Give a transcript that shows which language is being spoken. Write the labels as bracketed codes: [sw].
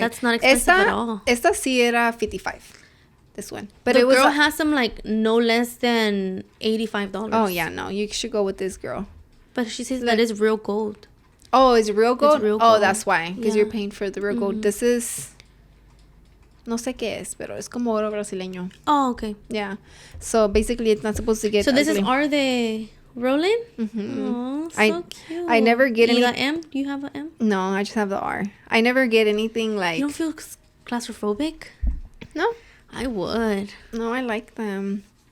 [en] That's not expensive at all. [es] Esta sí era 55. [en] This one. But the it was girl has some like no less than $85. Oh, yeah. No, you should go with this girl. But she says that is real gold. Oh, is it real gold? It's real gold. Oh, that's why. Because you're paying for the real gold. This is... [es] No sé qué es, pero es como oro brasileño. [en] Oh, okay. Yeah. So basically, it's not supposed to get. So this is are they rolling? Mm-hmm. Oh, so cute. I never get any. The M? Do you have an M? No, I just have the R. I never get anything like. You don't feel claustrophobic? No. I would. No, I like them.